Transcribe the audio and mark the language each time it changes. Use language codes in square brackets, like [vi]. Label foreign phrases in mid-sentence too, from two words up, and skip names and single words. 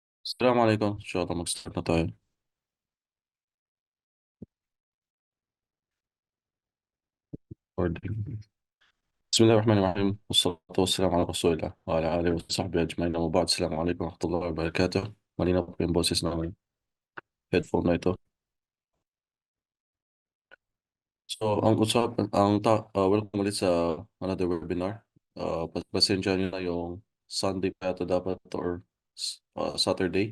[ar] السلام عليكم إن شاء الله مستمعنا طيب. بسم الله الرحمن الرحيم والصلاة والسلام على رسول الله وعلى آله وصحبه أجمعين. أما بعد, السلام عليكم ورحمة الله wabarakatuh. [tl] Malinaw po yung boses namin. Headphone na ito. So, welcome ulit sa [en] another webinar. [tl] Pasensya nyo na yung Sunday pa ito dapat or Saturday.